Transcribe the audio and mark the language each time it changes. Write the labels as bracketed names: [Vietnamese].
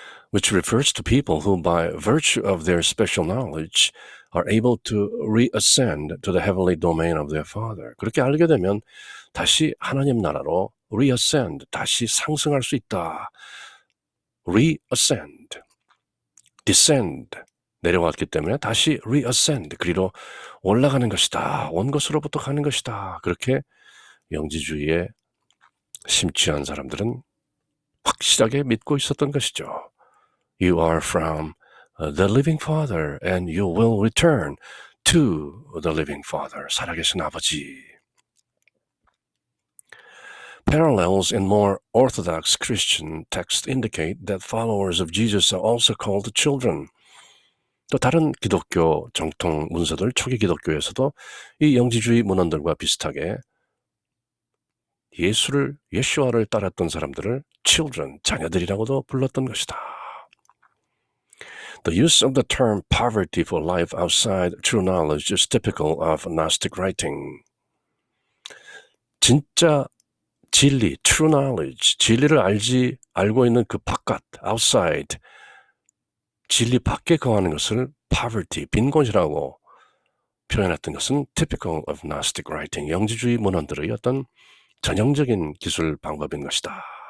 [English] Which refers to people who by virtue of their special knowledge are able to reascend to the heavenly domain of their Father. [Korean] 그렇게 알게 되면 다시 하나님 나라로 reascend, 다시 상승할 수 있다. reascend, descend, 내려왔기 때문에 다시 reascend, 그리로 올라가는 것이다. 온 것으로부터 가는 것이다. 그렇게 영지주의에 심취한 사람들은 확실하게 믿고 있었던 것이죠. [English] You are from the living Father and you will return to the living Father. [Korean] 살아계신 아버지. [English] Parallels in more orthodox Christian texts indicate that followers of Jesus are also called children. [Korean] 또 다른 기독교 정통 문서들, 초기 기독교에서도 이 영지주의 문헌들과 비슷하게 예수와를 따랐던 사람들을 children, 자녀들이라고도 불렀던 것이다. [English] The use of the term poverty for life outside true knowledge is typical of Gnostic writing. [Korean] 진짜 진리, true knowledge, 진리를 알고 있는 그 바깥, outside, 진리 밖에 거하는 것을 poverty, 빈곤이라고 표현했던 것은 [English] typical of Gnostic writing, [Korean] 영지주의 문헌들의 어떤 전형적인 기술 방법인 것이다.